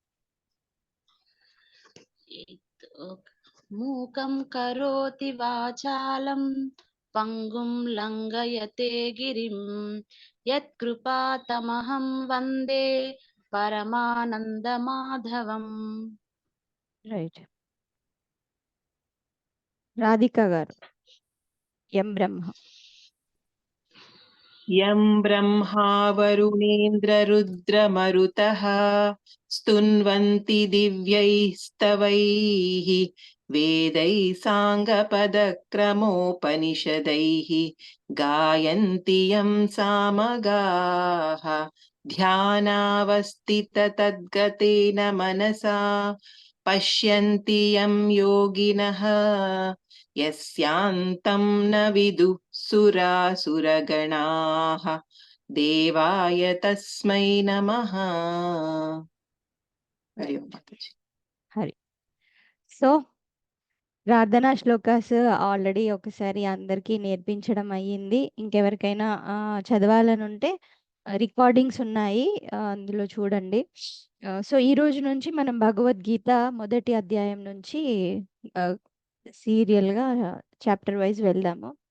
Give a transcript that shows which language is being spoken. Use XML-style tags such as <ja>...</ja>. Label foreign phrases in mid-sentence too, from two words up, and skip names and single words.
<sa>మూకం కరోతి వాచాలం పంగుం లంఘయతే గిరిం యత్కృపాతమహం వందే పరమానందమాధవం.</sa> <te>రైట్. రాధిక గారు ఎం బ్రహ్మ.</te> <sa>यं ब्रह्मा वरुणेन्द्ररुद्रमरुतः स्तुन्वन्ति दिव्यैस्तवैः वेदैः साङ्गपदक्रमोपनिषदैः गायन्ति यं सामगाः ध्यानावस्थिततद्गतेन मनसा पश्यन्ति यं योगिनः यस्यान्तं न विदुः सुरासुरगणाः देवाय तस्मै नमः।</sa> <hi>हरि ओम माताजी।</hi> <te>హరి. సో ప్రార్థనా శ్లోకాస్ ఆల్రెడీ ఒకసారి అందరికీ నేర్పించడం అయ్యింది. ఇంకెవరికైనా చదవాలని ఉంటే రికార్డింగ్స్ ఉన్నాయి, అందులో చూడండి. సో ఈ రోజు నుంచి మనం భగవద్గీత మొదటి అధ్యాయం నుంచి సీరియల్గా</te> <en>chapter wise</en> <te>వెళ్దాము.</te>